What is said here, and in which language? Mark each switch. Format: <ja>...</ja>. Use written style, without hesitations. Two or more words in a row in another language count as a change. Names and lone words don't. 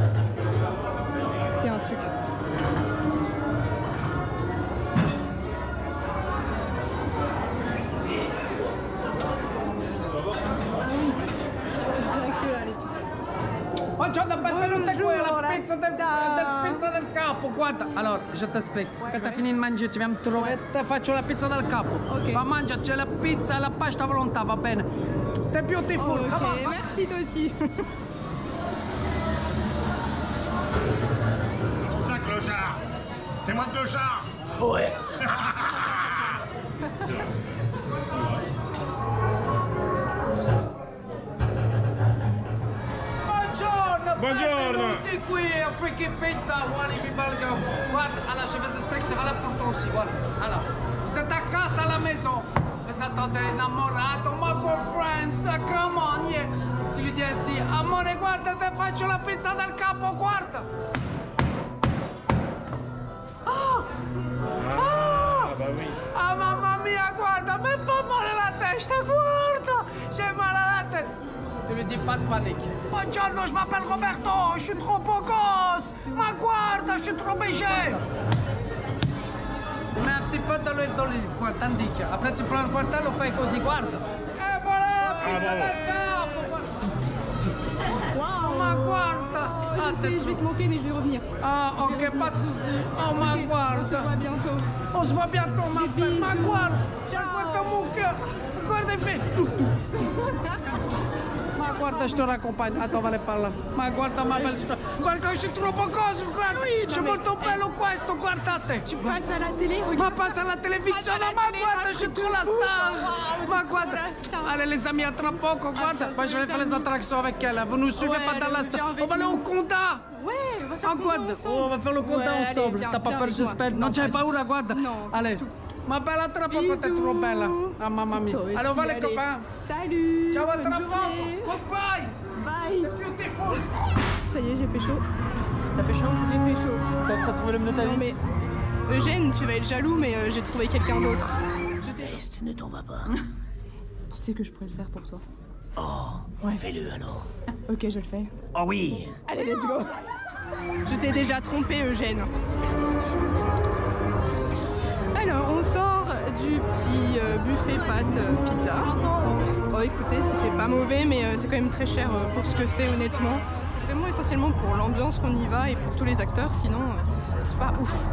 <fr>Il y a un truc. C'est direct là les pizzas.</fr> <it>Buongiorno, benvenuta qui alla pizza del capo, guarda. Allora,</it> <fr>je t'explique. Quand t'as fini de manger, tu viens me trouver,</fr> <it>te faccio la pizza del capo.</it> <fr>Ok.</fr> <it>Va mangia, c'è la pizza e la pasta a volontà, va bene?</it> <fr>T'es beautiful. Ok,</fr> <en>Come on.</en> <fr>merci toi aussi. Ça, clochard. C'est moi le clochard. Ouais.</fr> <it>Buongiorno, benvenuti qui a Freaky Pizza, Walibi Belgium. Guarda, allora</it> <fr>je vais expliquer, c'est valable pour toi aussi, guarda. Alors, vous êtes à casa à la maison, vous attendez innamorato, ma pauvre friends,</fr> <en>come on, yeah.</en> <fr>Tu lui dis ainsi,</fr> <it>amore, guarda, te faccio la pizza del capo, guarda. Ah! Ah!</it> <fr>Bah oui.</fr> <it>Ah, mamma mia, guarda, mi fa male la testa, guarda,</it> <fr>j'ai mal à la tête. Tu lui dis pas de panique. Buongiorno, je m'appelle Roberto, je suis trop beau gosse.</fr> <it>Ma guarda,</it> <fr>je suis trop léger. Tu mets un petit peu de l'huile d'olive, quoi, t'indique. Après tu prends le quartel,</fr> <it>lo fai così, guarda.</it> <fr>E voilà,</fr> <it>pizza del capo. Waouh. Ma guarda. Ah,</it> <fr>Je sais, je vais te manquer mais je vais revenir. Ah, ok, pas de soucis. Oh, ma Ok,</fr> <it>guarda.</it> <fr>on se voit bientôt. On se voit bientôt, ma belle.</fr> <it>Ma</it> <fr>bisous.</fr> <it>guarda. Ciao.</it> <fr>Guarda mon cœur. Guarda il fait.</fr> <it>Ma guarda,</it> <fr>je te raccompagne. Attends, va aller par là.</fr> <it>Ma guarda,</it> <fr>ma belle. Guarda, je suis trop coso, guarda. Je suis mais-</fr> <it>molto bello questo, guardate.</it> <fr>Tu passes à la télé,</fr> <it>Ma</it> <fr>regarde. passe à la télévision, Passe à la</fr> <it>ma</it> <fr>télé,</fr> <it>guarda,</it> <fr>un je suis truc de trop la fou. star. Wow,</fr> <it>Ma</it> <fr>tu</fr> <it>guarda.</it> <fr>es la star. Allez, les amis, à très poco, guarda. Moi, je vais les faire les amis. attractions avec elle. Vous nous suivez Ouais, pas dans la allez, star. viens avec On va aller au nous. Conda. Ouais, on va faire Ah, le</fr> <it>guarda,</it> <fr>conda ensemble. on va faire le conda Ouais, allez, ensemble. viens, T'as pas viens peur, avec moi. j'espère? Non, Non,</fr> <it>c'hai</it> <fr>pas du</fr> <it>paura, guarda.</it> <fr>Non, Allez. du tout. Ma belle, à</fr> <it>tra poco,</it> <fr>t'es trop belle.</fr> <it>Ah, mamma mia.</it> <fr>Toi aussi, Allez, on va les allez. copains. Salut. Ciao, à bonne</fr> <it>tra</it> <fr>journée.</fr> <it>poco.</it> <en>Goodbye. Bye. Beautiful.</en> <fr>Ça y est, j'ai pécho. T'as pécho? J'ai pécho. T'as trouvé l'homme de ta Non vie? mais Eugène, tu vas être jaloux, mais j'ai trouvé quelqu'un d'autre. Teste, ne t'en va pas. Tu sais que je pourrais le faire pour toi. Oh, fais-le alors. Ok, je le fais. Oh oui. Allez,</fr> <en>let's go.</en> <fr>Je t'ai déjà trompé, Eugène. Alors, on sort du petit buffet pâtes pizza. Oh, écoutez, c'était pas mauvais, mais c'est quand même très cher pour ce que c'est, honnêtement. C'est vraiment essentiellement pour l'ambiance qu'on y va et pour tous les acteurs, sinon c'est pas ouf.</fr>